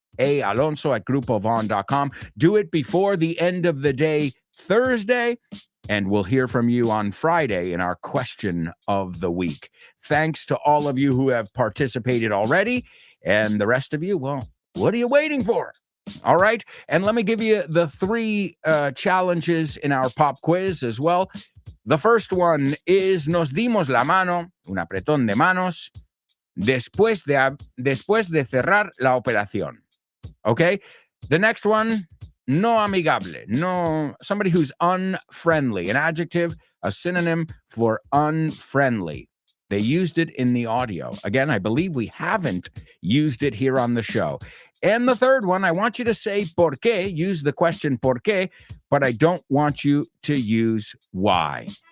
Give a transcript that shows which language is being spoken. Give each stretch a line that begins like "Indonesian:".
English: alonso@grupovon.com. Do it before the end of the day Thursday, and we'll hear from you on Friday in our question of the week. Thanks to all of you who have participated already, and the rest of you, well, what are you waiting for? All right, and let me give you the 3 challenges in our pop quiz as well. The first one is
Spanish: nos dimos la mano, un apretón de manos, después de cerrar la operación.
English: Okay, the next one,
Spanish: no amigable, no,
English: somebody who's unfriendly, an adjective, a synonym for unfriendly. They used it in the audio. Again, I believe we haven't used it here on the show. And the third one, I want you to say por qué, use the question por qué, but I don't want you to use why.